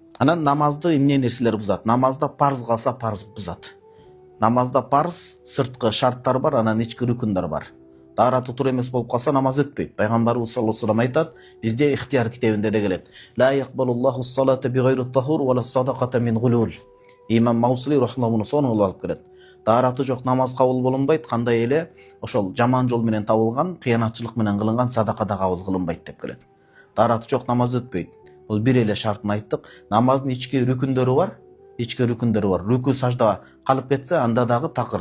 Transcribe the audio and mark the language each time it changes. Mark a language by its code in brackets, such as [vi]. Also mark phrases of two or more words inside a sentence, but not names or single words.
[ky] Анан намазды эмне нерселер бузат? Намазда парыз калса парыз бузат. Намазда парыз сырткы шарттар бар, анан ички рүкүндөр бар. Таара тутур эмес болуп калса намаз өтпөйт. Пайгамбарыбыз [ar] صلى الله عليه وسلم [ky] айтат, бизде ихтияр китебинде де келет. [ar] لا يقبل الله صلاة بغير طهور ولا صدقة من غلول. [ky] Имам Маусили рахмаллаху сону алып келет. Таараты жок намаз кабыл болунбайт, кандай эле ошол жаман жол менен табылган, кыянатчылык менен кылынган садака да кабыл кылынбайт деп келет. Таараты жок намаз өтпөйт. Бул бир эле шартын айттык. Намаздын ички рүкүндөрү бар. Рүкү сажда калып кетсе, анда дагы такыр.